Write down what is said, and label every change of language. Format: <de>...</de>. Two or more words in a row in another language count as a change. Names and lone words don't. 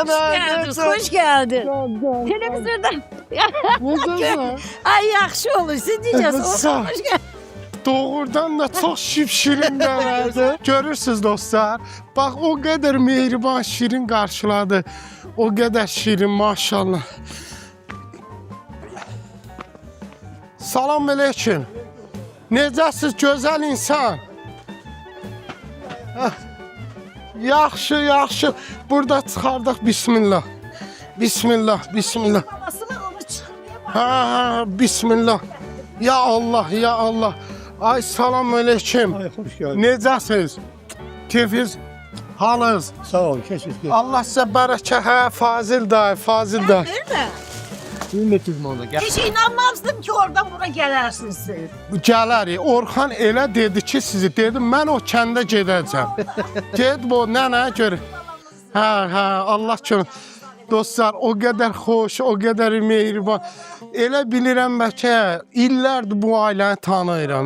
<tr>Hoş geldin. Televizyonda.</tr> <az>Ay yaxşı olur.</az> <tr>Siz diyeceksiniz.</tr> <az>Sağ ol.</az> <tr>Hoş geldin. Doğrudan da çok şirin demedi.</tr> <az>Görürsünüz dostlar.</az> <tr>Bak o kadar mehriban şirin karşıladı. O kadar şirin maşallah. Salam aleyküm.</tr> <az>Necəsiz gözəl insan? Yaxşı, yaxşı. Burada çıxardıq. Bismillah. Bismillah, bismillah. Ha, bismillah. Ya Allah, ya Allah. Ay salam aleyküm.</az> <tr>Ay hoş geldin.</tr> <az>Necəsiz? Keyfiniz, halınız?</az> <tr>Sağ ol, kesinlikle.</tr> <az>Allah sizə bərəkət. Hə, Fazil dayı, Fazil dayı.</az> <tr>Öyle mi? Ümmetim orada. Gel. Hiç inanmazdım ki oradan buraya gelersiniz siz.</tr> <az>Gələrik. Orxan elə dedi ki, sizi dedim, mən o kəndə gedəcəm. Gedib o nənə gör. Hə, Allah üçün. Dostlar, o qədər xoş, o qədər mehriban. Elə bilirəm bəlkə illərdir bu ailəni tanıyıram.</az>